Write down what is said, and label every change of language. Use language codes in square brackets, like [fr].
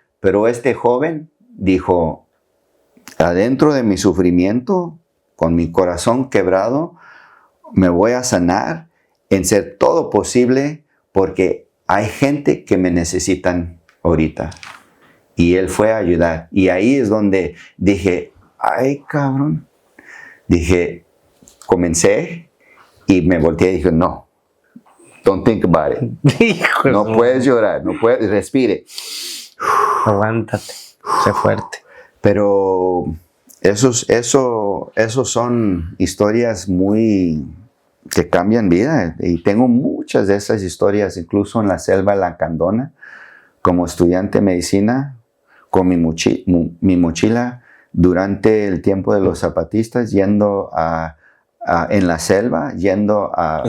[es] Pero este joven dijo, adentro de mi sufrimiento, con mi corazón quebrado, me voy a sanar en ser todo posible porque hay gente que me necesitan ahorita. Y él fue a ayudar. Y ahí es donde dije, ay cabrón. Dije, comencé y me volteé y dije, no, [en] don't think about it. [es] No puedes llorar, no puedes, respire. Aguántate, sé fuerte. Pero esos son historias muy que cambian vida. Y tengo muchas de esas historias, incluso en la selva lacandona, como estudiante de medicina, con mi mochila durante el tiempo de los zapatistas, yendo en la selva, yendo a...